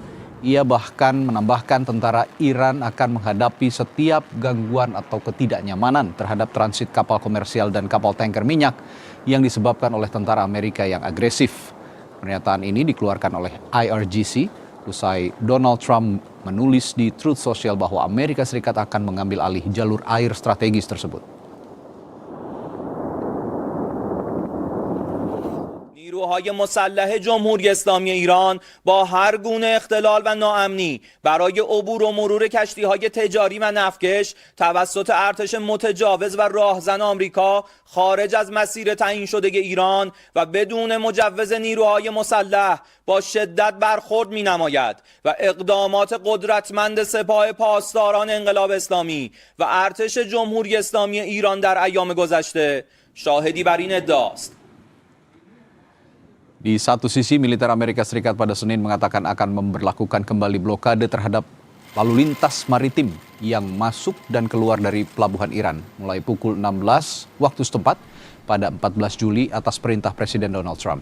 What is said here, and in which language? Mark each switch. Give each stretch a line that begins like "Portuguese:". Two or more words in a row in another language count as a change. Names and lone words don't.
Indonesian: Ia bahkan menambahkan tentara Iran akan menghadapi setiap gangguan atau ketidaknyamanan terhadap transit kapal komersial dan kapal tanker minyak yang disebabkan oleh tentara Amerika yang agresif. Pernyataan ini dikeluarkan oleh IRGC usai Donald Trump menulis di Truth Social bahwa Amerika Serikat akan mengambil alih jalur air strategis tersebut.
Persian: نیروهای مسلح جمهوری اسلامی ایران با هر گونه اختلال و ناامنی برای عبور و مرور کشتی‌های تجاری و نفتکش توسط ارتش متجاوز و راهزن آمریکا خارج از مسیر تعیین شده ایران و بدون مجوز نیروهای مسلح با شدت برخورد می‌نماید و اقدامات قدرتمند سپاه پاسداران انقلاب اسلامی و ارتش جمهوری اسلامی ایران در ایام گذشته شاهدی بر این ادعاست.
Indonesian: Di satu sisi, militer Amerika Serikat pada Senin mengatakan akan memberlakukan kembali blokade terhadap lalu lintas maritim yang masuk dan keluar dari pelabuhan Iran mulai pukul 16 waktu setempat pada 14 Juli atas perintah Presiden Donald Trump.